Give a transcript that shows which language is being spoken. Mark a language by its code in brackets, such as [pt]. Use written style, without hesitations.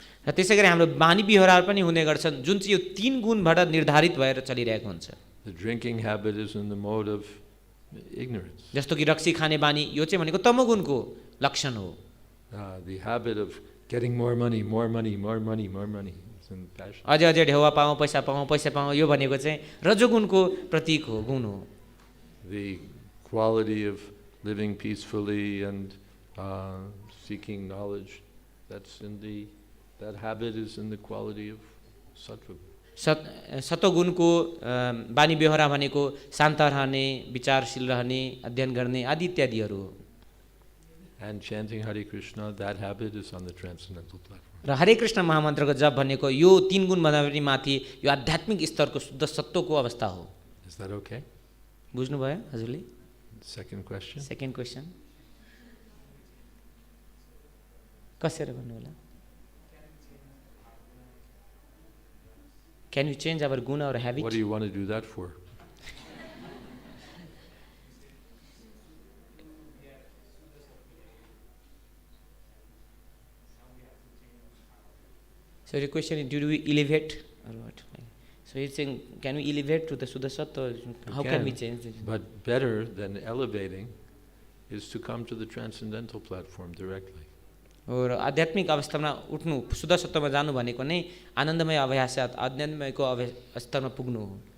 [ne] र त्यसै गरी हाम्रो बानी व्यवहार पनि हुने गर्छन् जुन चाहिँ यो 3 गुणबाट निर्धारित भएर चलिरहेको हुन्छ। [en] The drinking habit is in the mode of ignorance. [ne] जस्तो कि रक्सी खाने बानी यो चाहिँ भनेको तमोगुणको लक्षण हो। [en] The habit of getting more money is in passion. [ne] अझै अझै ढेउवा पाऊँ, पैसा पाऊँ यो भनेको चाहिँ रजोगुणको प्रतीक हो, गुण हो। [en] The quality of living peacefully and seeking knowledge, that habit is in the quality of sāttvikaṁ. [ne] सतोगुणको बानी व्यवहार भनेको शान्त रहने, विचारशील रहने, अध्ययन गर्ने आदि इत्यादिहरू हो। [en] And chanting Hare Krishna, that habit is on the transcendental platform. [ne] र हरे कृष्ण महामन्त्रको जप भनेको यो 3 गुणभन्दा पनि माथि यो आध्यात्मिक स्तरको शुद्ध सत्वको अवस्था हो। [en] Is that okay? [ne] बुझ्नुभयो हजुरले? [en] Second question. Second question [ne] कसरी भन्नु होला? [en] Can we change our guna or habit? What do you want to do that for? So the question is, do we elevate or what? So he's saying, can we elevate to the Suddha Sattva? How can we change this? But better than elevating is to come to the transcendental platform directly. [ne] और आध्यात्मिक अवस्थामा उठ्नु, शुद्ध सत्वमा जानु भनेको नै आनन्दमय अभ्यास आनन्दमयको स्तरमा पुग्नु हो।